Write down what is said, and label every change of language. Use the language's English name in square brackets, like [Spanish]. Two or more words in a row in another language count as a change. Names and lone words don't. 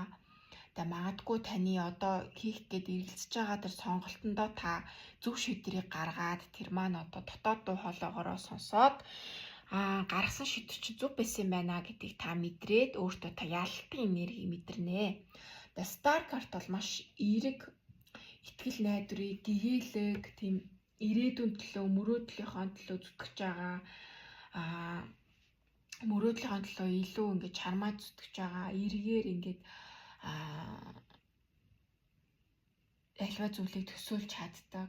[Mongolian] Тэгээд магадгүй таны одоо хийх гээд эргэлзэж байгаа тэр сонголтондоо та зөв шийдвэрийг гаргаад тэр маань одоо дотоод дуу хоолойгоороо сонсоод гаргасан шийдвэр чи зөв байсан юм байна гэдгийг та мэдрээд өөртөө та ялалтын энергийг мэдэрнэ. [English] The Star card [Mongolian] бол маш эерэг итгэл найдварыг гэгээлэг тийм ирээдүйн төлөө мөрөөдлийнхөө төлөө зүтгэж байгаа мөрөөдлийнхөө төлөө илүү ингэж чармаа зүтгэж байгаа эргээр ингэж альва зүйлийг төсөөлж чаддаг.